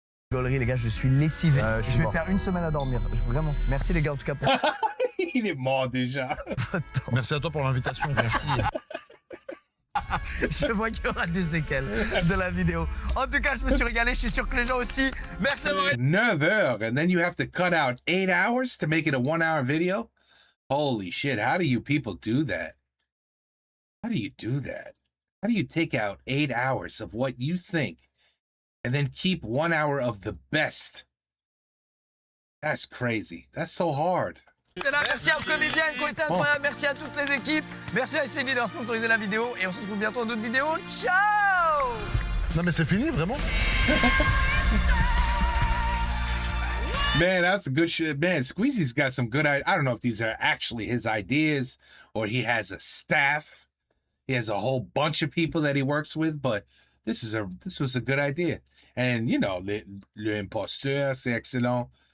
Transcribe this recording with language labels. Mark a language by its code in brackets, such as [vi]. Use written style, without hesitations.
[fr] rigolerie, les gars, je suis lessivé. je suis je vais mort. faire une semaine à dormir. Vraiment. Merci les gars en tout cas pour Il est mort déjà. votre temps. Merci à toi pour l'invitation. Merci. Je vois qu'il y aura des séquelles de la vidéo. En tout cas, je me suis régalé. Je suis sûr que les gens aussi. Merci à vous. 9 heures. [en] And then you have to cut out 8 hours to make it a 1 hour video? Holy shit. How do you people do that? How do you do that? How do you take out 8 hours of what you think and then keep 1 hour of the best? That's crazy. That's so hard. [fr] Merci aux comédiens qui ont été incroyables. Merci à toutes les équipes. Merci à SCV d'avoir sponsorisé la vidéo. Et on se retrouve bientôt dans d'autres vidéos. Ciao! Non mais c'est fini, vraiment? [en] Man, that's a good shit. Man, Squeezy's got some good I don't know if these are actually his ideas or he has a staff. He has a whole bunch of people that he works with, but this was a good idea. And, you know, Le Imposteur, [fr] c'est excellent.